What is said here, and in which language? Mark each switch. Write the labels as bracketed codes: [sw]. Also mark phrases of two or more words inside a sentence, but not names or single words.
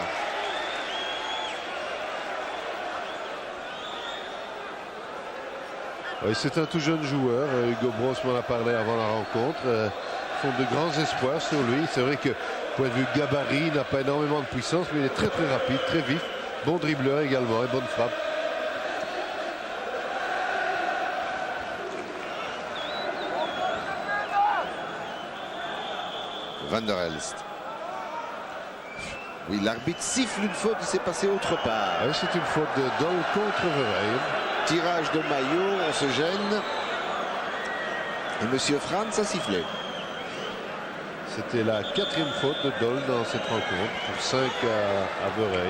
[fr] Oui, c'est un tout jeune joueur. Hugo Bross m'en a parlé avant la rencontre. Ils font de grands espoirs sur lui. C'est vrai que, point de vue gabarit, il n'a pas énormément de puissance, mais il est très très rapide, très vif. Bon dribbleur également et bonne frappe. Van der Elst. Oui, l'arbitre siffle une faute, il s'est passé autre part. Oui, c'est une faute de Doll contre Verheyen. Tirage de maillot, on se gêne. Et Monsieur Franz a sifflé. C'était la 4e faute de Doll dans cette rencontre, pour 5 à Verheyen.